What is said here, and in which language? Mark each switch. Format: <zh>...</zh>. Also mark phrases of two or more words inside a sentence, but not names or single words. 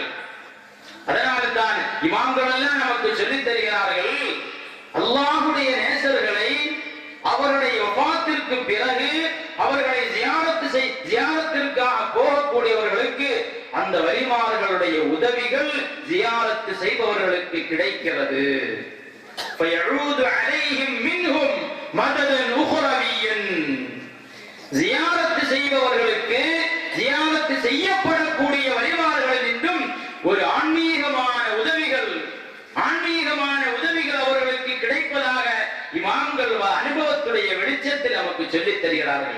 <ta>அதனால்தான் இமாம்கள் எல்லாம் நமக்கு சொல்லித் தருகிறார்கள், அல்லாஹ்வுடைய நேசர்களை அவருடைய வஃபாத்திற்கு பிறகு அவர்களை ஜியாரத்திற்காக போகக்கூடியவர்களுக்கு அந்த வலிமார்களுடைய உதவிகள் ஜியாரத்து செய்பவர்களுக்கு கிடைக்கிறது.</ta> <ar>فَيَعُودُ عَلَيْهِمْ مِنْهُمْ مَدَدًا أُخْرَوِيًّا.</ar> <ta>ஜியாரத்து செய்பவர்களுக்கு, ஜியாரத்து செய்யப்படக்கூடிய வலிமார்களில் இன்னும் ஒரு ஆன்மீகமான உதவிகள் அவர்களுக்கு கிடைப்பதாக இமாம்கள் அனுபவத்துடைய வெளிச்சத்தில் நமக்கு சொல்லித் தருகிறார்கள்.</ta>